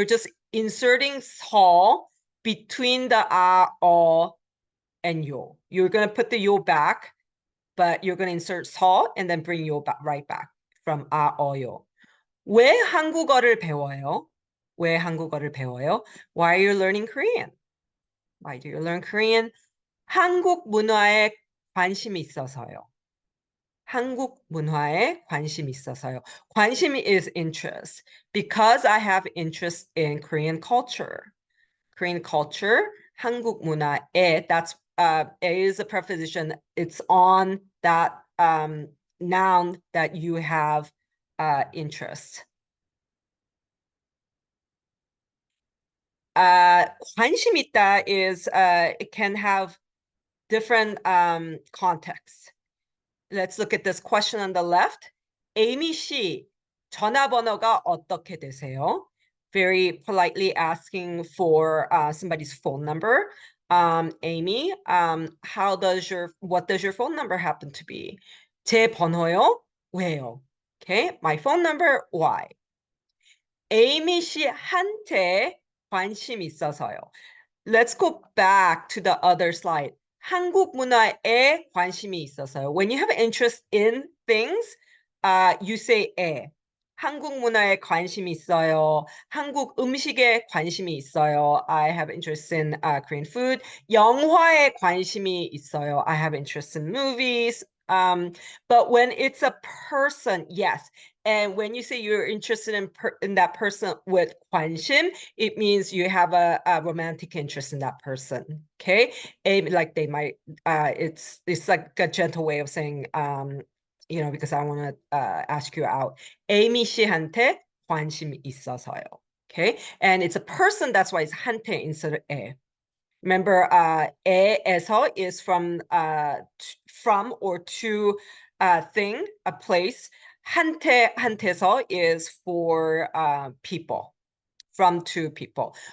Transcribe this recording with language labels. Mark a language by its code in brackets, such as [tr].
[en] You're just inserting 서 between the 어 and 요. You're going to put the 요 back, but you're going to insert 서 and then bring 요 right back from 어요. [ko] 왜 한국어를 배워요? 왜 한국어를 배워요? [en] Why are you learning Korean? Why do you learn Korean? [ko] 한국 문화에 관심이 있어서요. 한국 문화에 관심이 있어서요. [en] 관심 is interest. Because I have interest in Korean culture. Korean culture, [ko] 한국 문화에, [en] that's is a preposition. It's on that noun that you have interest. [ko] 관심 있다 [en] is it can have different contexts. Let's look at this question on the left. [ko] Amy 씨, 전화번호가 어떻게 되세요? [en] Very politely asking for somebody's phone number. Amy, what does your phone number happen to be? [ko] 제 번호요? 왜요? [en] Okay, my phone number, why? [ko] Amy 씨한테 관심 있어서요. [en] Let's go back to the other slide. [ko] 한국 문화에 관심이 있어서요. [en] When you have interest in things, you say 에. [ko] 한국 문화에 관심이 있어요. 한국 음식에 관심이 있어요. [en] I have interest in Korean food. [ko] 영화에 관심이 있어요. [en] I have interest in movies. But when it's a person, yes. And when you say you're interested in that person with 관심, it means you have a romantic interest in that person. Okay, like they might. It's like a gentle way of saying, you know, because I want to ask you out. [ko] Amy 씨한테 관심이 있어서요. [en] Okay, and it's a person. That's why it's 한테 instead of 에. Remember, 에에서 is from or to thing, a place. 한테서 is for people, from to people.